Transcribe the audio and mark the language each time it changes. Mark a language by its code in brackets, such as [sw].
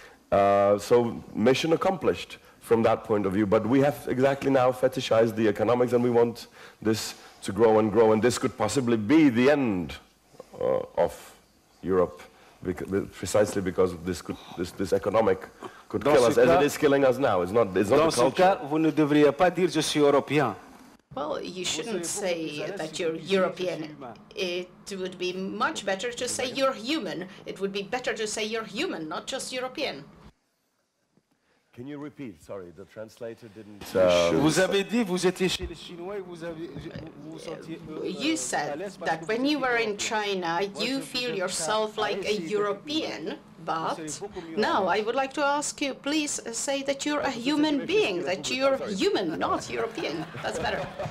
[en] So mission accomplished from that point of view, but we have exactly now fetishized the economics, and we want this to grow and grow, and this could possibly be the end of Europe, precisely because this economic could kill us, as it is killing us now. It's not the culture. [fr] Vous ne devriez pas dire je suis européen. [en] Well, you shouldn't say that you're European. It would be much better to say you're human. It would be better to say you're human, not just European. Can you repeat? Sorry, the translator didn't... [fr] Vous avez dit, vous étiez chez les Chinois et vous sentiez... [en] You said that when you were in China, you feel yourself like a European, but now I would like to ask you, please say that you're a human being, that you're human, not European. That's better.